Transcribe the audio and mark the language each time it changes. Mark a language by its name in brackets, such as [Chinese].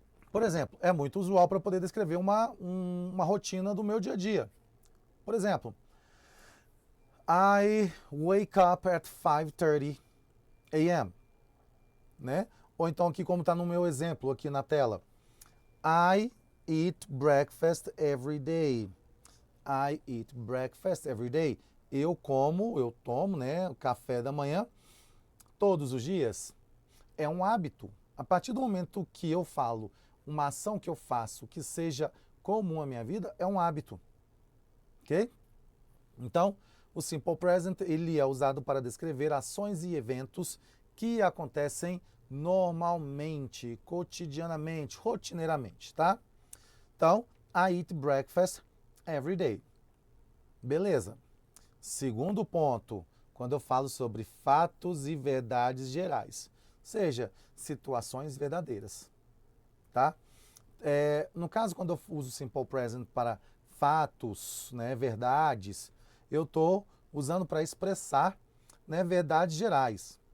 [Portuguese] Por exemplo, é muito usual para poder descrever uma rotina do meu dia a dia. Por exemplo, [English] I wake up at 5:30 a.m., [Portuguese] Ou então aqui como está no meu exemplo aqui na tela, [English] I eat breakfast every day. I eat breakfast every day. [Portuguese] Eu tomo, o café da manhã todos os dias. É um hábito. A partir do momento que eu falo uma ação que eu faço que seja comum à minha vida, é um hábito. Ok? Então, o Simple Present ele é usado para descrever ações e eventos que acontecem normalmente, cotidianamente, rotineiramente, tá? [English] Então, I eat breakfast every day. [Portuguese] Beleza. Segundo ponto, quando eu falo sobre fatos e verdades gerais, seja, situações verdadeiras, tá? No caso, quando eu uso Simple Present para fatos, verdades, eu estou usando para expressar, verdades gerais.